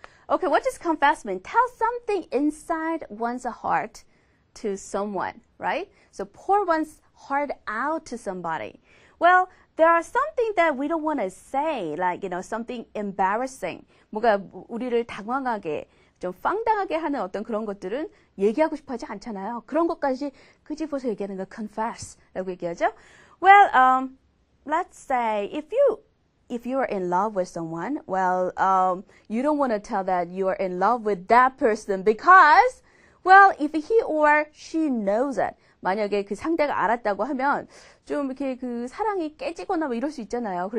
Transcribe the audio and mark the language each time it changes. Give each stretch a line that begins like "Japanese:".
English: Okay, what does confess mean? Tell something inside one's heart to someone, right? So pour one's heart out to somebody. Well, there are something that we don't want to say, like, something embarrassing.
Korean: 뭔가 우리를 당황하게, 좀 황당하게 하는 어떤 그런 것들은 얘기하고 싶어 하지 않잖아요. 그런 것까지 끄집어서 얘기하는 거 confess라고 얘기하죠.
English: Well, let's say if you are in love with someone, well, you don't want to tell that you are in love with that person because, well, if he or she knows it,
Korean: 만약에 그 상대가 알았다고 하면 좀 이렇게 그 사랑이 깨지거나 뭐 이럴 수 있잖아요.